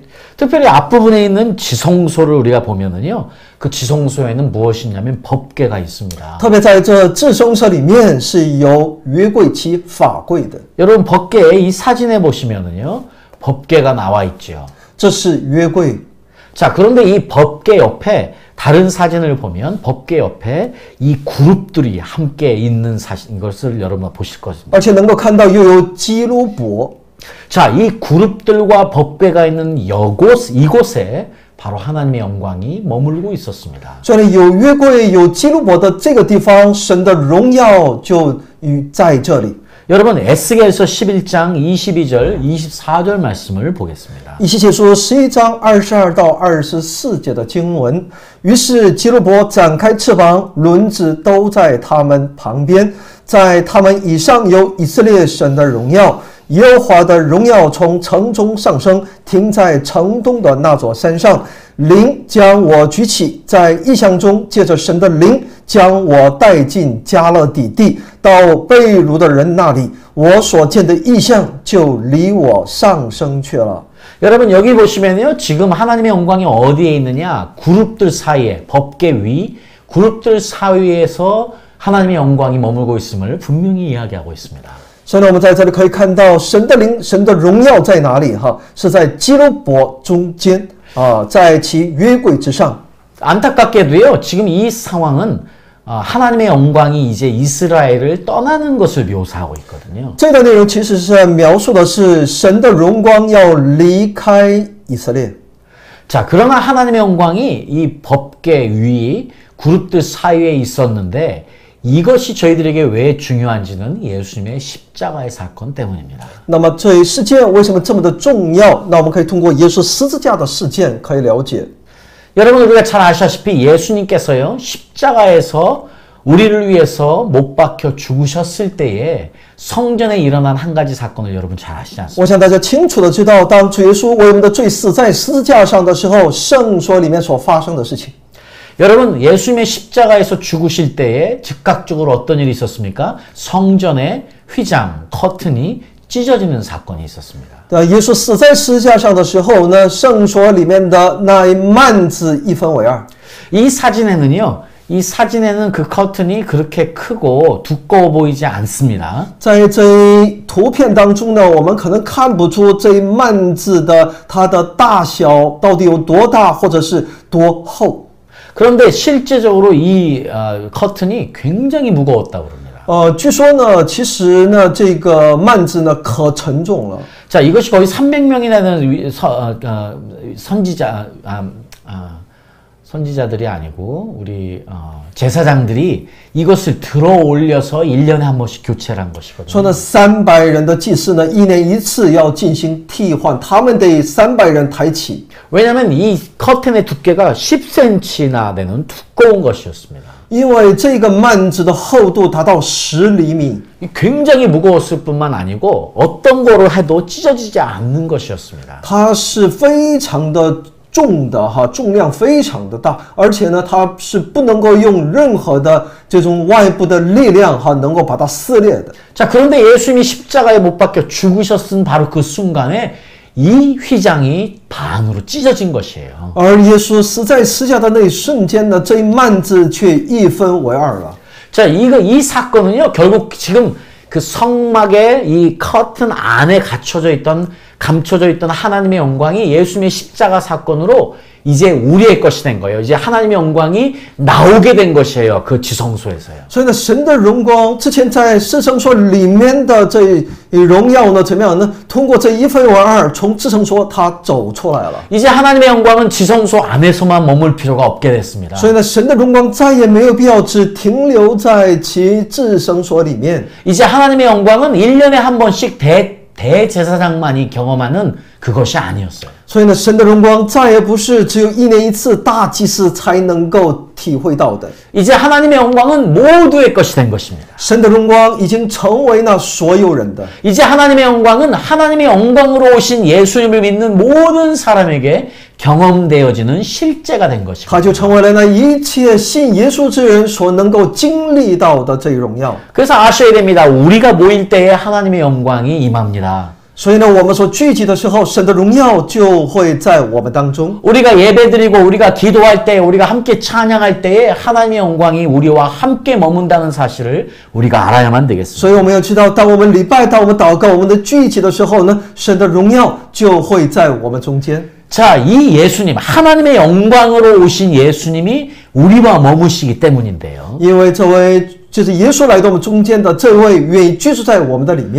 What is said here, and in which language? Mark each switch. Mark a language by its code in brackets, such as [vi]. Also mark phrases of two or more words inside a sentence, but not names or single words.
[ko] 특별히 앞부분에 있는 지성소를 우리가 보면은요, 그 지성소에는 무엇이 있냐면 법궤가 있습니다. [zh] 特别在这至圣所里面是有约柜及法柜的， [ko] 여러분 법궤의 이 사진에 보시면은요, 법궤가 나와 있죠. [zh] 这是约柜。 [ko] 자, 그런데 이 법궤 옆에 다른 사진을 보면 법궤 옆에 이 그룹들이 함께 있는 것을 여러분 보실 것입니다. [zh] 而且能够看到又有基路伯。 [ko] 자, 이 그룹들과 법궤가 있는 이곳에 바로 하나님의 영광이 머물고 있었습니다. [zh] 所以有约柜有基路伯的这个地方，神的荣耀就在这里。 [ko] 여러분 에스겔서 11장 22절 24절 말씀을 보겠습니다. [zh] 以西结书11章22到24节的经文。于是基路伯展开翅膀，轮子都在他们旁边，在他们以上有以色列神的荣耀。耶和华的荣耀从城中上升，停在城东的那座山上。灵将我举起，在异象中借着神的灵将我带进加勒底地，到被掳的人那里。我所见的异象就离我上升去了。 [ko] 여러분 여기 보시면요, 지금 하나님의 영광이 어디에 있느냐? 그룹들 사이에, 법궤 위 그룹들 사이에서 하나님의 영광이 머물고 있음을 분명히 이야기하고 있습니다. [zh] 所以呢，我们在这里可以看到神的灵、神的荣耀在哪里？哈，是在基路伯中间啊，在其约柜之上。 [ko] 안타깝게도요, 지금 이 상황은 하나님의 영광이 이제 이스라엘을 떠나는 것을 묘사하고 있거든요. [zh] 这段内容其实是描述的是神的荣光要离开以色列。 [ko] 자, 그러나 하나님의 영광이 이 법궤 위 그룹들 사이에 있었는데 이것이 저희들에게 왜 중요한지는 예수님의 십자가의 사건 때문입니다. [zh] 那么这一事件为什么这么的重要？那我们可以通过耶稣十字架的事件可以了解。 [ko] 여러분 우리가 잘 아시다시피 예수님께서요, 십자가에서 우리를 위해서 못 박혀 죽으셨을 때에 성전에 일어난 한 가지 사건을 여러분 잘 아시지 않습니까? [zh] 我想大家清楚的知道，当主耶稣为我们的罪死在十字架上的时候，圣所里面所发生的事情。 [ko] 여러분 예수님의 십자가에서 죽으실 때에 즉각적으로 어떤 일이 있었습니까? 성전의 휘장, 커튼이 찢어지는 사건이 있었습니다. [zh] 耶稣死在十字架上的时候呢，圣所里面的那一幔子一分为二。 [ko] 이 사진에는 그 커튼이 그렇게 크고 두꺼워 보이지 않습니다. [zh] 在这一图片当中呢，我们可能看不出这一幔子的它的大小到底有多大，或者是多厚。 [ko] 그런데 실제적으로 이 커튼이 굉장히 무거웠다고 그럽니다. [zh] 据说呢，其实呢，这个幔子呢可沉重了。 [ko] 자, 이것이 거의 300명이나 되는 선지자들이 아니고 우리 제사장들이 이것을 들어 올려서 1년에 한 번씩 교체를 한 것이거든요. [zh] 说呢，300人的祭司呢，一年一次要进行替换，他们得300人抬起。 [ko] 왜냐하면 이 커튼의 두께가 10cm나 되는 두꺼운 것이었습니다. [zh] 因为这个幔子的厚度达到10厘米， [ko] 굉장히 무거웠을 뿐만 아니고 어떤 거를 해도 찢어지지 않는 것이었습니다. [zh] 它是非常的重的哈，重量非常的大，而且呢，它是不能够用任何的这种外部的力量哈，能够把它撕裂的。 [ko] 자, 그런데 예수님이 십자가에 못 박혀 죽으셨은 바로 그 순간에 이 휘장이 반으로 찢어진 것이에요. [zh] 而耶稣死在十字架的那一瞬间呢，这一幔子却一分为二了。 [ko] 자, 이 사건은요, 결국 지금 그 성막의 이 커튼 안에 갇혀져 있던 감춰져 있던 하나님의 영광이 예수님의 십자가 사건으로 이제 우리의 것이 된 거예요. 이제 하나님의 영광이 나오게 된 것이에요. 그 지성소에서요. [zh] 所以呢，神的荣光之前在至圣所里面的这荣耀呢，怎么样呢？通过这一分为二，从至圣所它走出来了。 [ko] 이제 하나님의 영광은 지성소 안에서만 머물 필요가 없게 됐습니다. [zh] 所以呢，神的荣光再也没有必要只停留在其至圣所里面。 [ko] 이제 하나님의 영광은 1년에 한 번씩 대제사장만이 경험하는 그것이 아니었어요. [zh] 所以呢，神的荣光再也不是只有1年1次大祭司才能够体会到的。 [ko] 이제 하나님의 영광은 모두의 것이 된 것입니다. [zh] 神的荣光已经成为那所有人的。 [ko] 이제 하나님의 영광은 하나님의 영광으로 오신 예수님을 믿는 모든 사람에게 경험되어지는 실제가 된 것입니다. [zh] 它就成为了那一切信耶稣之人所能够经历到的这一荣耀。 [ko] 그래서 아셔야 됩니다. 우리가 모일 때에 하나님의 영광이 임합니다. [zh] 所以呢，我们所聚集的时候，神的荣耀就会在我们当中。 [ko] 우리가 예배드리고 우리가 기도할 때 우리가 함께 찬양할 때에 하나님의 영광이 우리와 함께 머문다는 사실을 우리가 알아야만 되겠습니다. [zh] 所以我们要知道，当我们礼拜、当我们祷告、我们的聚集的时候呢，神的荣耀就会在我们中间。 [ko] 자, 이 예수님, 하나님의 영광으로 오신 예수님이 우리와 머무시기 때문인데요. [zh] 因为这位就是耶稣来到我们中间的这位，愿意居住在我们的里面。